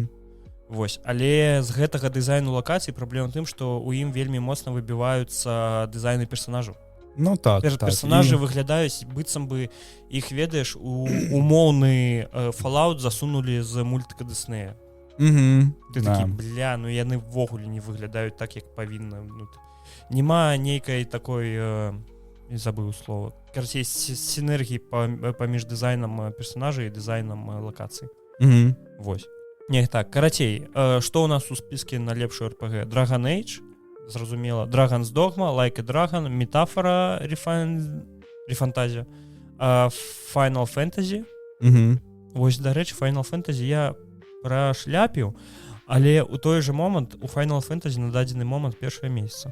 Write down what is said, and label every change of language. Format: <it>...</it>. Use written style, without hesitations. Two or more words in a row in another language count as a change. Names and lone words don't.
<be>Вось, але з гэтага дызайну лакацый праблема тым, што ў ім вельмі моцна выбіваюцца дызайны персонажаў. Ну так. Персонажы выглядаюць быццам бы іх, ведаеш, умоўны Fallout засунулі з мультика Disney. Ты такі, ну яны ввогуле не выглядаюць так, як павінна. Нема нейкай такой...</be> <ru>забыл слово. Короче, синергии паміж дизайном персонажей и дизайном локаций.</ru> <be>Вось. Не, так, карацей,</be> <ru>что у нас у списке на лепшую RPG?</ru> <be>Dragon Age, зразумела, Dragon's Dogma, Like a Dragon, Метафора, Рефантазия, Final Fantasy. Вось, дарэчы, Final Fantasy я прашляпіў, але у той же момант у Final Fantasy на дадзены момант першае месяца.</be>